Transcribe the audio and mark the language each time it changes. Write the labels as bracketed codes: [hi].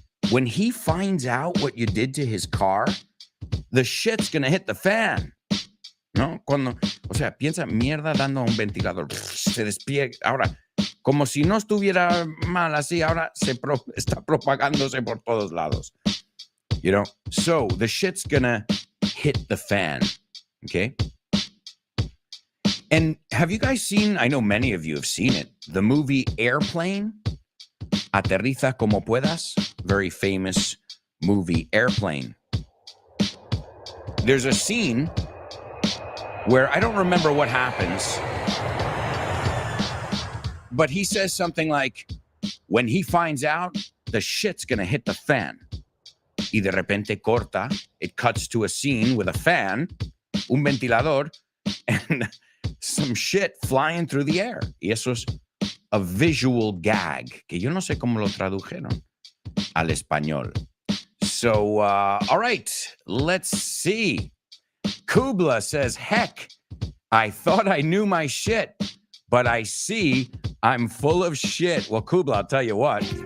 [en] When he finds out what you did to his car, the shit's going to hit the fan. [es] ¿No? Piensa, mierda dando a un ventilador. Se despliega. Ahora, como si no estuviera mal así, ahora está propagándose por todos lados. [en] So the shit's gonna hit the fan, okay? And have you guys seen, I know many of you have seen it, the movie Airplane? [es] Aterriza como puedas. [en] Very famous movie, Airplane. There's a scene where I don't remember what happens, but he says something like, when he finds out, the shit's gonna hit the fan. [es] Y de repente corta, [en] it cuts to a scene with a fan, [es] un ventilador, [en] and some shit flying through the air. [es] Y eso es [en] a visual gag, [es] que yo no sé cómo lo tradujeron al español. [en] So, all right, let's see. Kubla says, heck, I thought I knew my shit, but I see I'm full of shit. Well, Kubla, I'll tell you what.